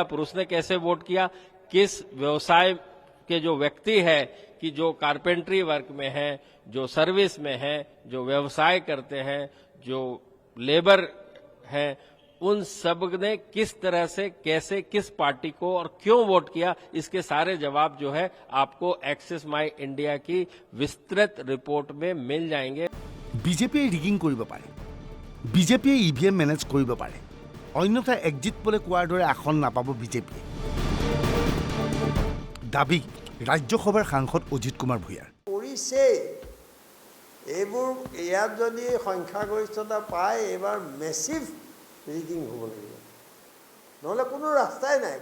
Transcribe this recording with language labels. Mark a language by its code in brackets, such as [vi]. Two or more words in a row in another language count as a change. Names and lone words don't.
[hi] पुरुष ने कैसे वोट किया, किस व्यवसाय के जो व्यक्ति है कि जो कारपेंट्री वर्क में है, जो सर्विस में है, जो व्यवसाय करते हैं, जो लेबर है, उन सब ने किस तरह से, कैसे, किस पार्टी को और क्यों वोट किया, इसके सारे जवाब जो है आपको एक्सेस माई इंडिया की विस्तृत रिपोर्ट में मिल जाएंगे। [as] বিজেপিয়ে ৰিগিং কৰিব পাৰে, বিজেপিয়ে ইভিএম মেনেজ কৰিব পাৰে, অন্যথা এক্সিট পোলে কোৱাৰ দৰে আসন নাপাব বিজেপিয়ে। দাবী ৰাজ্যসভাৰ সাংসদ অজিত কুমাৰ ভূঞাৰ। কৰিছেই এইবোৰ, ইয়াত যদি সংখ্যাগৰিষ্ঠতা পায় এইবাৰ মেচিভ ৰিগিং হ'ব লাগিব, নহ'লে কোনো ৰাস্তাই নাই।